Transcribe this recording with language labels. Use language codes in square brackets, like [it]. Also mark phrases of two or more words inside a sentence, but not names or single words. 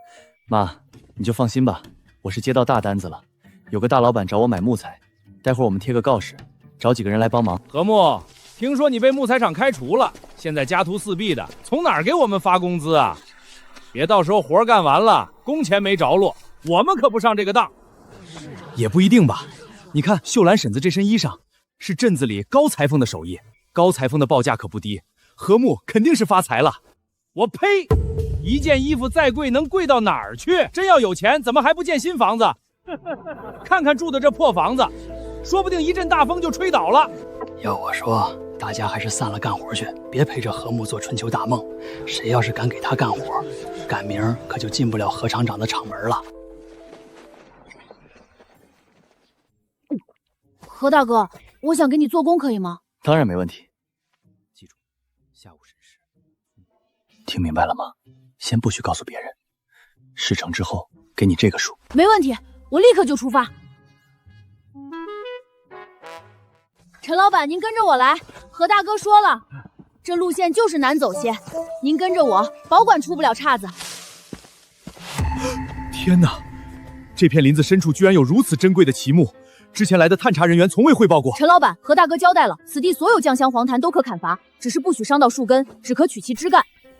[zh] 媽，你就放心吧，我是接到大單子了，有個大老闆找我買木材，待會兒我們貼個告示，找幾個人來幫忙。何木，聽說你被木材廠開除了，現在家徒四壁的，從哪兒給我們發工資啊？別到時候活幹完了，工錢沒着落，我們可不上這個當。也不一定吧，你看秀蘭嬸子這身衣裳，是鎮子裡高裁縫的手藝，高裁縫的報價可不低，何木肯定是發財了。我呸！一件衣服再貴，能貴到哪兒去？真要有錢，怎麼還不建新房子？看看住的這破房子，說不定一陣大風就吹倒了。要我說，大家還是散了幹活去，別陪着何木做春秋大夢。誰要是敢給他幹活，趕明兒可就進不了何廠長的廠門了。何大哥，我想給你做工，可以嗎？當然沒問題。記住，下午審視。聽明白了嗎？先不許告訴別人，事成之後給你這個數。沒問題，我立刻就出發。陳老闆，您跟着我來。何大哥說了，這路線就是難走些，您跟着我，保管出不了岔子。天哪，這片林子深處居然有如此珍貴的奇木，之前來的探查人員從未匯報過。陳老闆，何大哥交代了，此地所有醬香黃檀都可砍伐，只是不許傷到樹根，只可取其枝幹。